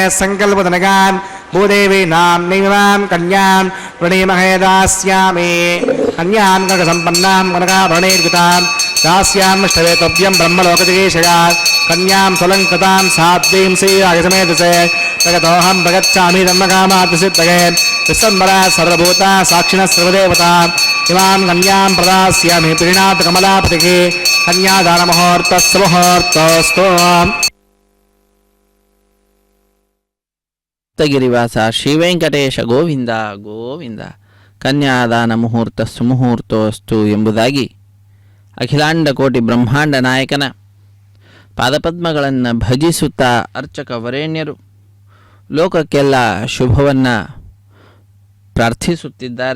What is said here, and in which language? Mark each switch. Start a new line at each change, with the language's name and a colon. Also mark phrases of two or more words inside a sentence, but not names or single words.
Sanskrit: सङ्कल्पजनकां भूदेवी नाम्नीमिमां कन्यां प्रणीमहे दास्यामि कन्यां कनकसम्पन्नां कनकाभरणैर्युतां दास्यामिष्टवेतव्यं ब्रह्मलोकजिगीषया कन्यां स्वलङ्कृतां साध्वीं श्रीराजसमेतसे जगतोऽहं प्रगच्छामि धर्मकामार्थसिद्धये विश्वम्बरा सर्वभूता साक्षिणः सर्वदेवता इमां कन्यां प्रदास्यामि प्रीणाथकमलापतिः कन्यादानमुहूर्तस्य मुहूर्तोऽस्तु।
Kannada: ಗಿರಿವಾಸ ಶ್ರೀ ವೆಂಕಟೇಶ ಗೋವಿಂದ ಗೋವಿಂದ.
Sanskrit: ಕನ್ಯಾದಾನ ಮುಹೂರ್ತ ಸುಮುಹೂರ್ತೋಸ್ತು
Kannada: ಎಂಬುದಾಗಿ ಅಖಿಲಾಂಡ ಕೋಟಿ ಬ್ರಹ್ಮಾಂಡ ನಾಯಕನ ಪಾದಪದ್ಮಗಳನ್ನು ಭಜಿಸುತ್ತಾ ಅರ್ಚಕ ವರೇಣ್ಯರು ಲೋಕಕ್ಕೆಲ್ಲ ಶುಭವನ್ನು ಪ್ರಾರ್ಥಿಸುತ್ತಿದ್ದಾರೆ.